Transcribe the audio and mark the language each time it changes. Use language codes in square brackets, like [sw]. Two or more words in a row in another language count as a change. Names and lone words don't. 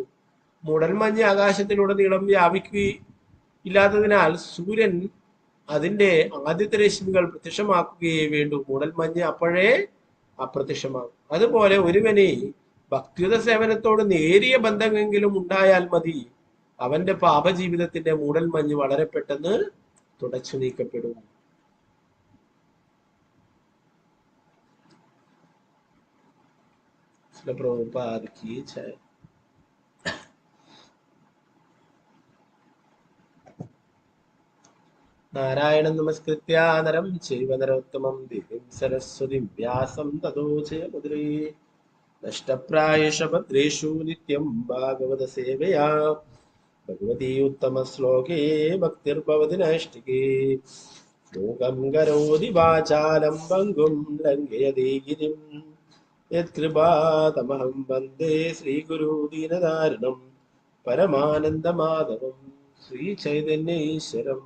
[ml] മൂടൽമഞ്ഞ് ആകാശത്തിലുടനീളം വ്യാപിക്കുകയില്ലാത്തതിനാൽ സൂര്യൻ അതിന്റെ ആദ്യത്തെ രശ്മികൾ പ്രത്യക്ഷമാക്കുകയേ വേണ്ടൂ. മൂടൽമഞ്ഞ് അപ്പോഴേ അപ്രത്യക്ഷമാകും. അതുപോലെ ഒരുവനെ ഭക്തിയുത സേവനത്തോട് നേരിയ ബന്ധമെങ്കിലും ഉണ്ടായാൽ മതി, അവന്റെ പാപജീവിതത്തിന്റെ മൂടൽമഞ്ഞ് വളരെ പെട്ടെന്ന് തുടച്ചു നീക്കപ്പെടും. [hi] प्रभुपाद की जय। [sa] नारायणं नमस्कृत्य नरं चैव नरोत्तमं देवीं सरस्वतीं व्यासं ततो जयमुद्रे नष्टप्रायेषु भद्रेषु नित्यं भागवतसेवया भगवती उत्तमश्लोके भक्तिर्भवति नैष्टिके लोकं करोति वाचालं भङ्गुं लङ्घयति गिरिं यत्कृपातमहं वन्दे श्रीगुरु दीनदारिणं परमानन्दमाधवं श्रीचैतन्यैश्वरम्।